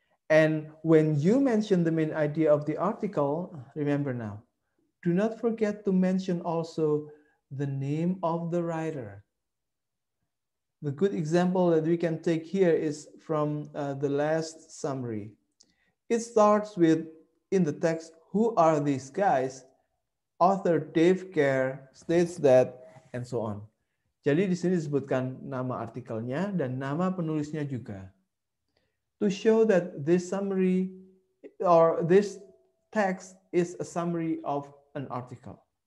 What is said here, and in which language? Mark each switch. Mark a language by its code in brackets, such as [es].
[en] And when you mention the main idea of the article, remember now, do not forget to mention also the name of the writer. The good example that we can take here is from the last summary. It starts with, in the text, who are these guys? Author Dave Kerr states that, and so on. [id] Jadi di sini disebutkan nama artikelnya dan nama penulisnya juga. [en] To show that this summary or this text is a summary of an article.